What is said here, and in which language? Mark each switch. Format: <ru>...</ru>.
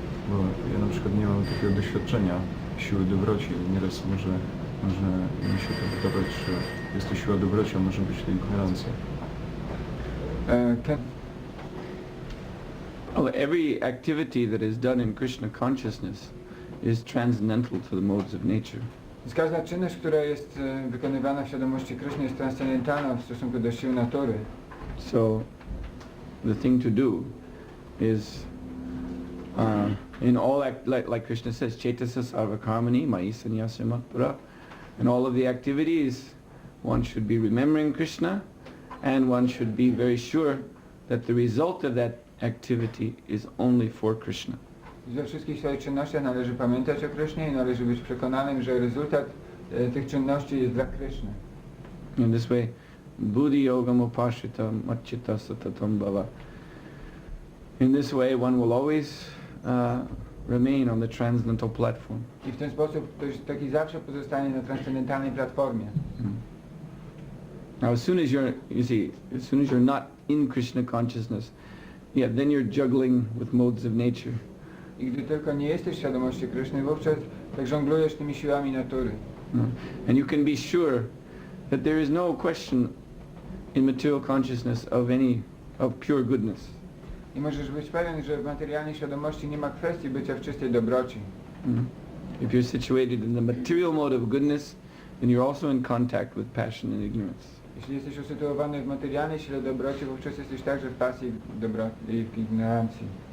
<pl>Bo ja na przykład nie mam takiego doświadczenia siły dobroci. Nieraz może mi się to wydawać, że jest to siła dobroci, a może być to ignorancja.</pl> <en>Well, every activity that is done in Krishna consciousness is transcendental to the modes of nature.</en> <pl>Każda czynność, która jest wykonywana w świadomości Kryszny, jest transcendentalna w stosunku do sił natury.</pl> <en>So the thing to do is in all like Krishna says,</en> <sa>Chaitasa Sarvakarmani Mayi Sannyasa Matpara.</sa> <en>In all of the activities, one should be remembering Krishna, and one should be very sure that the result of that activity is only for Krishna.</en> <pl>We wszystkich swoich czynnościach należy pamiętać o Krysznie i należy być przekonanym, że rezultat tych czynności jest dla Kryszny.</pl> <en>In this way,</en> <sa>buddhi yogam upashita macchita satatam bhava.</sa> <en>In this way, one will always remain on the transcendental platform.</en> <pl>I w ten sposób ktoś taki zawsze pozostanie na transcendentalnej platformie.</pl> <en>Now, as soon as you're not in Krishna consciousness, then you're juggling with modes of nature.</en> <pl>I gdy tylko nie jesteś w świadomości Kryszny, wówczas tak żonglujesz tymi siłami natury.</pl> <en>And you can be sure that there is no question in material consciousness of pure goodness.</en> <pl>I możesz być pewien, że w materialnej świadomości nie ma kwestii bycia w czystej dobroci.</pl> <en>If you're situated in the material mode of goodness, then you're also in contact with passion and ignorance.</en> <pl>Jeśli jesteś usytuowany w materialnej sile dobroci, wówczas jesteś także w pasji i w ignorancji.</pl>